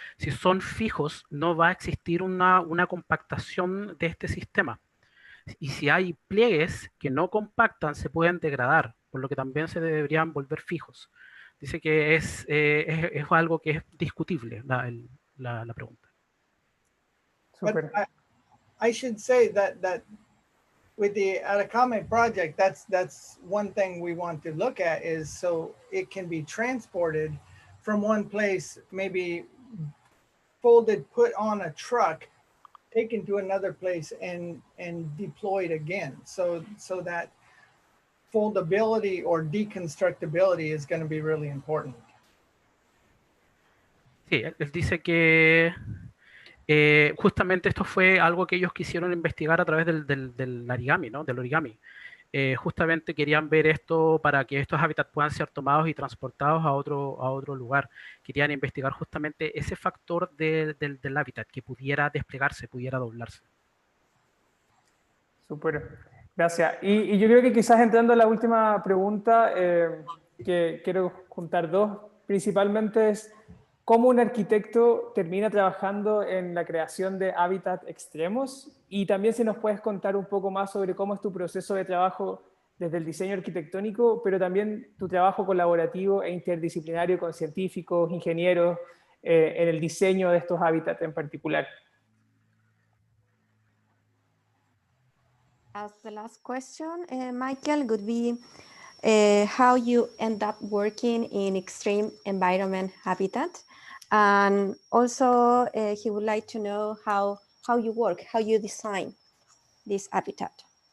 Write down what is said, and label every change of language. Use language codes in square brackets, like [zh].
[es] Si son fijos, no va a existir una compactación de este sistema. Y si hay pliegues que no compactan, se pueden degradar, por lo que también se deberían volver fijos. Dice que es algo que es discutible la pregunta. [en] But I should say that with the Atacama project, that's one thing we want to look at, is so it can be transported from one place, maybe folded, put on a truck, taken to another place and deployed again. So that foldability or deconstructibility is going to be really important. [es] Sí, él dice que justamente esto fue algo que ellos quisieron investigar a través del origami, ¿no? Del origami. Justamente querían ver esto para que estos hábitats puedan ser tomados y transportados a otro lugar. Querían investigar justamente ese factor del hábitat, que pudiera desplegarse, pudiera doblarse. Súper, gracias. Y yo creo que quizás entrando a la última pregunta, que quiero juntar dos, principalmente es cómo un arquitecto termina trabajando en la creación de hábitat extremos, y también si nos puedes contar un poco más sobre cómo es tu proceso de trabajo desde el diseño arquitectónico, pero también tu trabajo colaborativo e interdisciplinario con científicos, ingenieros, en el diseño de estos hábitats en particular. [en] As the last question, Michael, would be how you end up working in extreme environment habitat. And also he would like to know how you work, how you design this habitat.